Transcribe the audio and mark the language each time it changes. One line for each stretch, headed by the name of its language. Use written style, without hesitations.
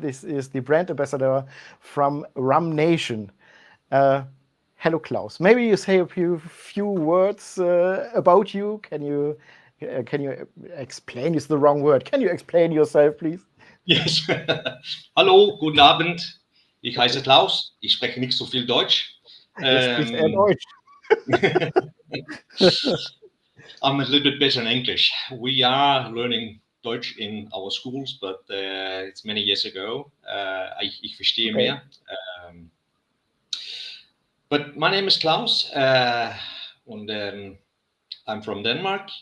English: This is the brand ambassador from Rum Nation. Hello, Klaus. Maybe you say a few words about you. Can you explain? Is the wrong word. Can you explain yourself, please?
German: Yes. Hallo, guten Abend. Ich heiße Klaus. Ich spreche nicht so viel Deutsch. Jetzt spricht er Deutsch.
English: I'm a little bit better in English. We are learning Deutsch in our schools, but it's many years ago.
German: Ich verstehe
English: Okay.
German: mehr.
English: But my name is Klaus, and I'm from Denmark.